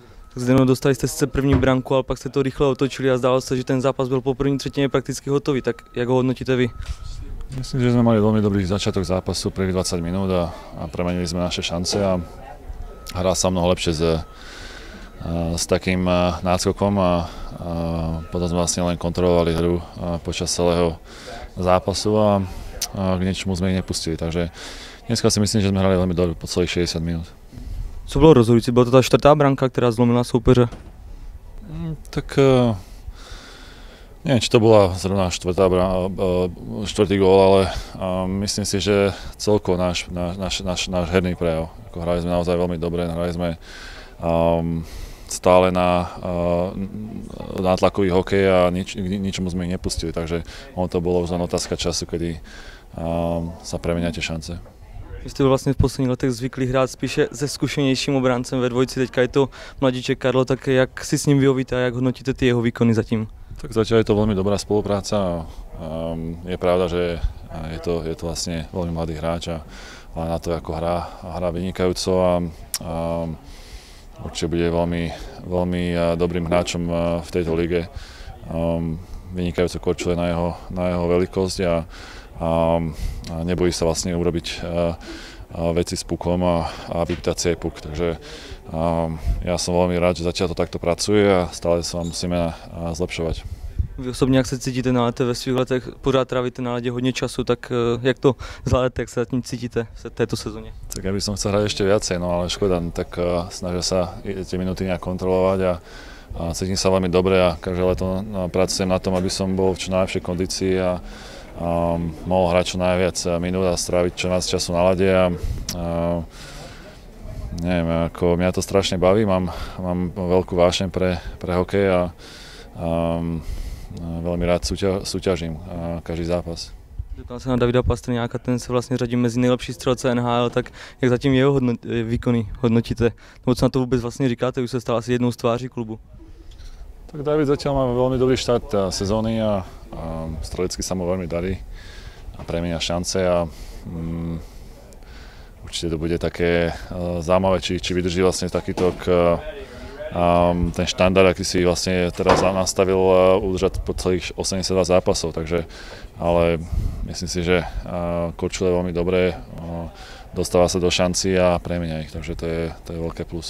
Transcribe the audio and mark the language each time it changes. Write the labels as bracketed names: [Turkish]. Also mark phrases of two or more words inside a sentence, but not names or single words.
[Czech] Zdeno, dostali jste sice první branku, ale pak jste to rychle otočili a zdálo se, že ten zápas byl po první třetině prakticky hotový. Tak jak ho hodnotíte vy? [Slovak] Myslím, že sme mali veľmi dobrý začiatok zápasu, prvých 20 minút a premenili sme naše šance a hral sa mnoho lepšie s takým náskokom a potom sme vlastne len kontrolovali hru počas celého zápasu a k niečomu sme ich nepustili. Takže dneska si myslím, že sme hrali veľmi dobre po celých 60 minút. [Czech] Co bylo rozhodující? Byla to ta čtvrtá branka, která zlomila soupeře? [Slovak] Tak neviem, či to bola zrovna štvrtý gól, ale myslím si, že celkovo náš herný prejav. Hrali sme naozaj veľmi dobre, hrali sme stále na nátlakový hokej a ničomu sme ich nepustili, takže to bolo už len otázka času, kedy sa premenia tie šance. [Czech] Vy jste vlastně v posledních letech zvyklí hrát spíše se zkušenějším obráncem ve dvojici, teďka je to mladíček Karlo, tak jak si s ním vyhovíte a jak hodnotíte ty jeho výkony zatím? [Slovak] Tak zatiaľ je to veľmi dobrá spolupráca a je pravda, že je to vlastne veľmi mladý hráč a na to, ako hrá vynikajúco a určite bude veľmi dobrým hráčom v tejto lige. Vynikajúco korčuje na jeho veľkosť a nebojí sa vlastne urobiť veci s pukom a vypýtať si aj puk. Takže ja som veľmi rád, že zatiaľ to takto pracuje a stále sa musíme zlepšovať. [Czech] Vy osobně, jak se cítíte na lete ve svých letech, pořád trávíte na ledě hodně času, tak jak to zvládáte, jak se zatím cítíte v této sezóně? [Slovak] Tak ja by som chcel hrať ešte viacej, no ale škoda, tak snažia sa tie minúty nejak kontrolovať a cítim sa veľmi dobre a každé leto pracujem na tom, aby som bol v čo najlepšej kondícii a mohol hrať čo najviac minút a stráviť čo najviac času na ľade a neviem, ako mňa to strašne baví, mám veľkú vášeň pre hokej a veľmi rád súťažím každý zápas. [Czech] Zeptal se na Davida Pastrňáka, ten se vlastně řadí mezi nejlepší střelce NHL, tak jak zatím jeho výkony hodnotíte? Nebo co na to vůbec vlastně říkáte, už se stal asi jednou z tváří klubu? [Slovak] Tak David zatiaľ má veľmi dobrý štart sezóny a strelecky sa mu veľmi darí a premenia šance a určite to bude také zaujímavé, či vydrží vlastne takýto ten štandard, aký si vlastne teraz nastavil udržať po celých 82 zápasov, takže ale myslím si, že korčuje veľmi dobre, dostáva sa do šancí a premenia ich, takže to je veľké plus.